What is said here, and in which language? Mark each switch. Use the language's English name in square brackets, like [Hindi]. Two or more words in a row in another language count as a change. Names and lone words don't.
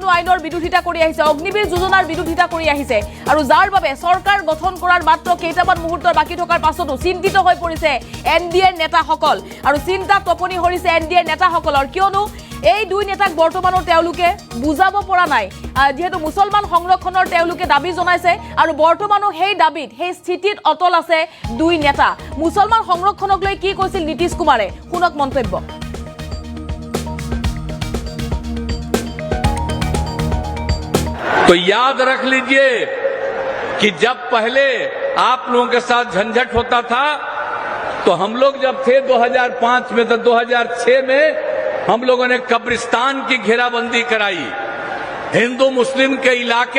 [Assamese] আইনৰ বিৰোধিতা কৰি আহিছে অগ্নিবীৰ যোজনাৰ বিৰোধিতা কৰি আহিছে আৰু যাৰ বাবে চৰকাৰ গঠন কৰাৰ মাত্ৰ কেইটামান মুহূৰ্তৰ বাকী থকাৰ পাছতো চিন্তিত হৈ পৰিছে এনডিএৰ নেতাসকল আৰু চিন্তাত টোপনি হৰিছে এনডিএৰ নেতাসকলৰ কিয়নো এই দুই নেতাক বৰ্তমানৰ তেওঁলোকে বুজাব পৰা নাই যেহেতু মুছলমান সংৰক্ষণৰ তেওঁলোকে দাবী জনাইছে আৰু বৰ্তমানো সেই দাবীত সেই স্থিতিত অটল আছে দুই নেতা মুছলমান সংৰক্ষণক লৈ কি কৈছিল নীতিশ কুমাৰে শুনক মন্তব্য [Hindi] तो याद रख लीजिए कि जब पहले आप लोगों के साथ झंझट होता था तो हम लोग जब थे 2005 में तो 2006 में हम लोगों ने कब्रिस्तान की घेराबंदी कराई हिंदू मुस्लिम के इलाके